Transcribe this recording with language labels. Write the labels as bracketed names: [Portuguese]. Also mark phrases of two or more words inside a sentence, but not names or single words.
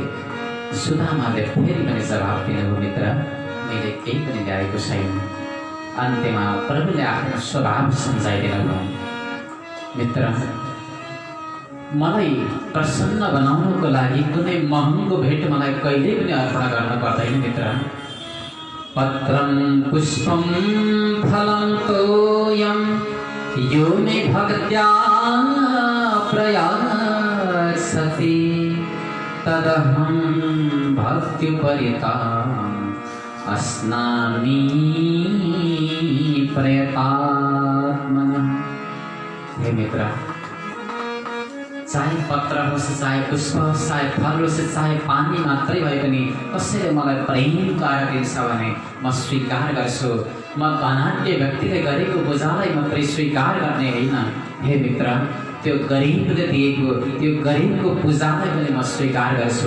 [Nepali] सुदामाले फेरि पनि जवाब दिनुभयो, मित्र मैले केही पनि ल्याएको छैन। अन्त्यमा प्रभुले आफ्नो स्वभाव सम्झाइदिनु भयो, मित्र मलाई प्रसन्न बनाउनको लागि कुनै महँगो भेट मलाई कहिल्यै पनि अर्पण गर्न पर्दैन मित्र। [Sanskrit] पत्रं पुष्पं फलं तोयं यो मे भक्त्या प्रयासति तदहं भक्त्युपरिताम् अस्नामि प्रयतात्मनः। [Nepali] हे मित्र, चाहे पत्र होस्, चाहे पुष्प होस्, चाहे फल होस्, चाहे पानी मात्रै भए पनि कसैले मलाई प्रेम गरेर दिन्छ भने म स्वीकार गर्छु। म धनाढ्य व्यक्तिले गरेको पूजालाई मात्रै स्वीकार गर्ने होइन। हे मित्र, त्यो गरिबले दिएको त्यो गरिबको पूजालाई पनि म स्वीकार गर्छु।